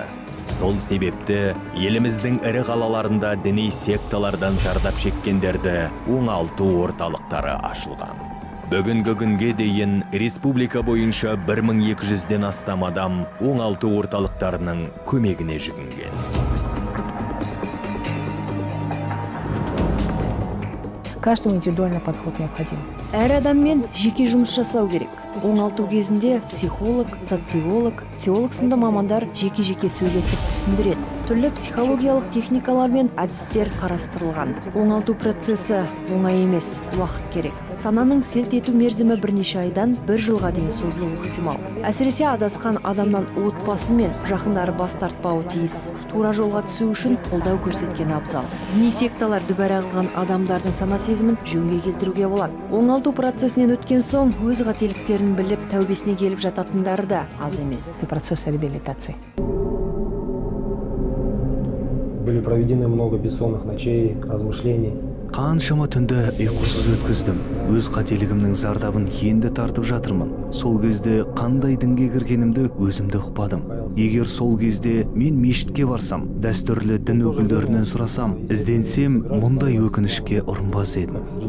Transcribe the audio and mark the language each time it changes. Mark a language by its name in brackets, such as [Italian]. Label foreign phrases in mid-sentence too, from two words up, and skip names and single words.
[Kazakh] Сол себепті еліміздің ірі қалаларында діни секталардан зардап шеккендерді оңалту орталықтары ашылған. Бүгінгі күнге дейін республика бойынша 1200-ден астам адам оңалту орталықтарының көмегіне жүгінген. [Russian] Каждому индивидуальный подход необходим. [Kazakh] Әр адаммен жеке жұмыс жасау керек. Оңалту кезінде психолог, социолог, теолог сынды мамандар жеке-жеке сөйлесіп түсіндіреді. Түрлі психологиялық техникалар мен әдістер қарастырылған. Оңалту процесі оңай емес, уақыт керек. Сананың селт ету мерзімі бірнеше айдан 1 жылға дейін созылуы ықтимал. Әсіресе адасқан адамнан отбасы мен жақындары бас тартпауы тиіс. Тура жолға түсу үшін қолдау көрсеткен абзал. Діни секталар дүбәра қылған адамдардың сана сезімін жөнге келтіруге болады. Оңалту процесінен өткен соң өз қателіктерін біліп тәубесіне келіп жататындары да аз емес. [Russian] Процесс реабилитации. Были проведены много бессонных ночей, размышлений. [Kazakh] Қаншама түнді ұйқысыз өткіздім. Өз қателігімнің зардабын енді тартып жатырмын. Сол кезде қандай дінге кіргенімді өзімді ұқпадым. Егер сол кезде мен мешітке барсам, дәстүрлі дін өкілдерінен сұрасам, ізденсем, мұндай өкінішке ұрынбас едім.